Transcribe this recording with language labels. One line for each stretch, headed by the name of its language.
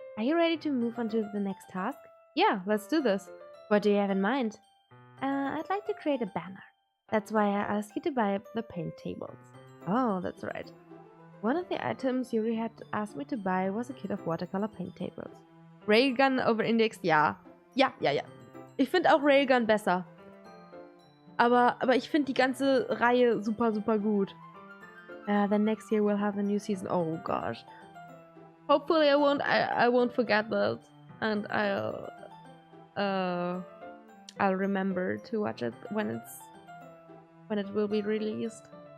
English: Are you ready to move on to the next task? Yeah, let's do this. What do you have in mind? I'd like to create a banner. That's why I asked you to buy the paint tables. Oh, that's right. One of the items Yuri had asked me to buy was a kit of watercolor paint tables.
German: Railgun over Indexed, ja. Ja. Ich finde auch Railgun besser. Aber ich finde die ganze Reihe super, super gut.
English: Then next year we'll have a new season. Oh gosh. Hopefully I won't forget that, and I'll remember to watch it when it will be released.